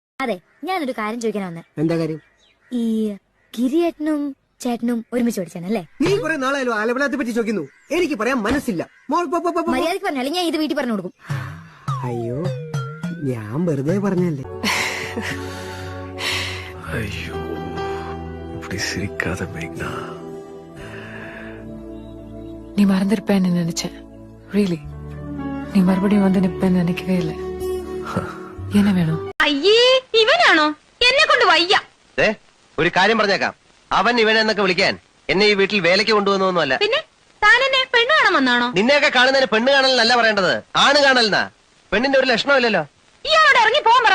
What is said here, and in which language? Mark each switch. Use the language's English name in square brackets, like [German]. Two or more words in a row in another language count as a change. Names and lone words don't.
[Malayalam] അതെ, ഞാനൊരു കാര്യം ചോദിക്കാനാ വന്നെ. എന്താ കാര്യം? ഈ ഗിരിയേട്ടനും ചേട്ടനും ഒരുമിച്ച് പഠിച്ചാണല്ലേ? നീ കുറെ നാളായാലും ആലപ്പുഴത്തെ പറ്റി ചോദിക്കുന്നു. എനിക്ക് പറയാൻ മനസ്സില്ല. മര്യാദക്ക് പറഞ്ഞാലും ഞാൻ ഇത് വീട്ടിൽ പറഞ്ഞു കൊടുക്കും. അയ്യോ, ഞാൻ വെറുതെ പറഞ്ഞല്ലേ. [Tamil] ஐயோ, இப்படி சிரிக்காத மேக்னா. நீ மறந்திருப்பேன்னு நினைச்சேன். ரியலி நீ மறுபடியும் வந்து நிப்பேன்னு நினைக்கவே இல்லை. என்ன வேணும்? [Malayalam] അയ്യേ, ഇവനാണോ? എന്നെ കൊണ്ട് വയ്യ. ഒരു കാര്യം പറഞ്ഞേക്കാം, അവൻ ഇവനെന്നൊക്കെ വിളിക്കാൻ എന്നെ ഈ വീട്ടിൽ വേലയ്ക്ക് കൊണ്ടുവന്നൊന്നുമല്ല. പിന്നെ താൻ എന്നെ പെണ്ണ് കാണാൻ വന്നാണോ? നിന്നെയൊക്കെ കാണുന്നതിന് പെണ്ണ് കാണലല്ല പറയേണ്ടത്, ആണ് കാണലെന്നാ. പെണ്ണിന്റെ ഒരു ലക്ഷണമില്ലല്ലോ. ഇയാളോട് ഇറങ്ങി പോകാൻ പറ.